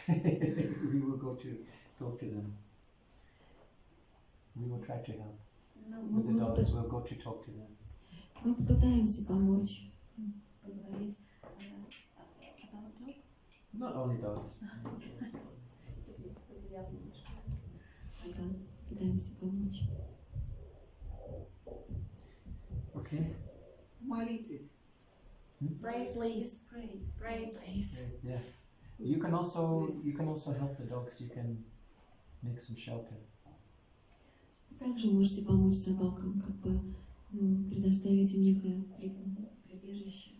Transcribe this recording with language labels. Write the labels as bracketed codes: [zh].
[en] We will go to talk to them. We will try to help. With the daughters, we'll go to talk to them. [ru] Мы попытаемся помочь, поговорить. [en] Not only daughters. [ru] Ага, пытаемся помочь. [en] Okay. [ru] Молитесь. [en] Pray, please. Pray, please. Yeah. You can also help the dogs. You can make some shelter. [ru] Также можете помочь собакам, как бы предоставить им некое прибежище.